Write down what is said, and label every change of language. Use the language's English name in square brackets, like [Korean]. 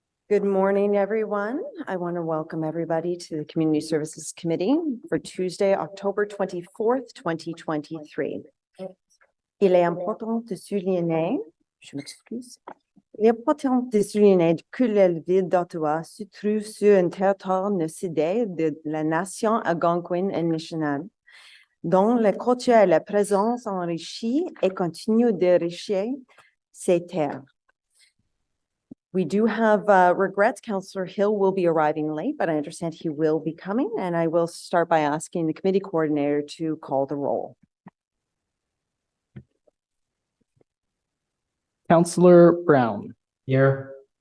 [English] Good morning, everyone. I want to welcome everybody to the Community Services Committee for Tuesday, October 24th, 2023. [French] Il est important de souligner, je m'excuse, il est important de souligner que la ville d'Ottawa se trouve sur un territoire cédé de la nation algonquine et nationale, dont la culture et la présence enrichit et continue d'enrichir ces terres. [English] We do have regrets. Councillor Hill will be arriving late, but I understand he will be coming, and I will start by asking the committee coordinator to call the roll. Councillor Brown, Here.